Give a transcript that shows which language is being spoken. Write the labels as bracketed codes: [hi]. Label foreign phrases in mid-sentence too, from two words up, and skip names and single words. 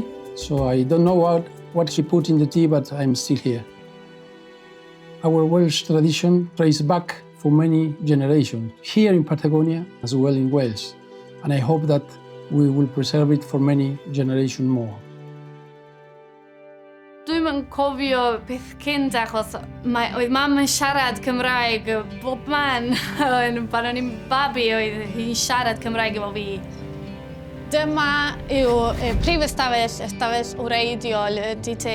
[en] So I don't know what she put in the tea, but I'm still here. Our Welsh tradition traces back for many generations, here in Patagonia as well in Wales. And I hope that we will preserve it for many generations more. [cy] Dwi'm yn cofio beth cynt achos oedd mam yn siarad Cymraeg bob man. Pan o'n i'n babi oedd hi'n siarad Cymraeg efo fi. Dyma yw prif ystafell wreiddiol ydy te.